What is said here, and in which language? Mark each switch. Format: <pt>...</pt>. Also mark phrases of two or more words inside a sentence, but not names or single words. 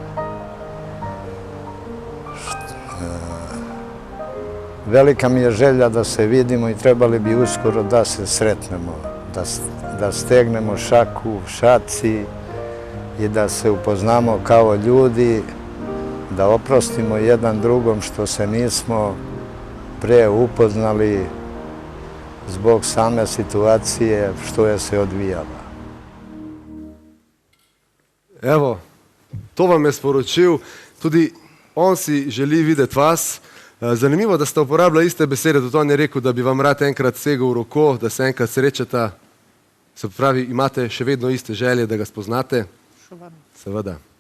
<sr>Velika mi je želja da se vidimo i trebali bi uskoro da se sretnemo, da stegnemo šaku u šaci i da se upoznamo kao ljudi, da oprostimo jedan drugom što se nismo pre upoznali zbog same situacije što je se odvijala.</sr> <sl>Evo, to vam je sporočil, tudi on si želi videti vas. Zanimivo, da ste uporabljali iste besede, tudi on je rekel, da bi vam rad enkrat segel v roko, da se enkrat srečata. Se pravi, imate še vedno iste želje, da ga spoznate? Seveda.</sl>